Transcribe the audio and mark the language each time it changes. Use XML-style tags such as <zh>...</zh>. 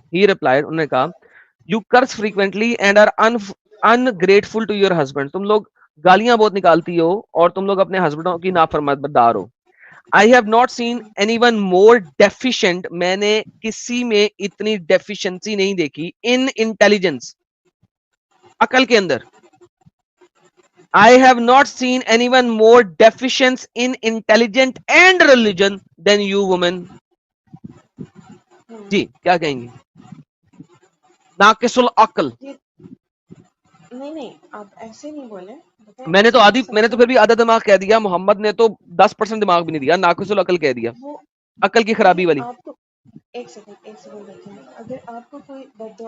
<en>he replied,</en> <ur>انہوں نے کہا,</ur> <en>you curse frequently and are ungrateful to your husband,</en> <ur>تم لوگ گالیاں بہت نکالتی ہو اور تم لوگ اپنے ہسبینڈوں کی نافرمانبردار ہو.</ur> <en>I have not seen anyone more deficient,</en> <ur>میں نے کسی میں اتنی ڈیفیشنسی نہیں دیکھی,</ur> <en>in intelligence,</en> <ur>عقل کے اندر.</ur> <en>I have not seen anyone more deficient in intelligent and religion than you women.</en> <ur>ہوں. جی کیا کہیں گی؟ ناقص العقل. نہیں، آپ ایسے نہیں بولیں. میں نے تو سمجھیں. پھر بھی آدھا دماغ کہہ دیا, محمد نے تو 10% دماغ بھی نہیں دیا, ناقص العقل کہہ دیا, وہ عقل کی خرابی دیکھیں آپ کو. ایک سیکنڈ دیکھیں. اگر آپ کو کوئی بد دعا</ur>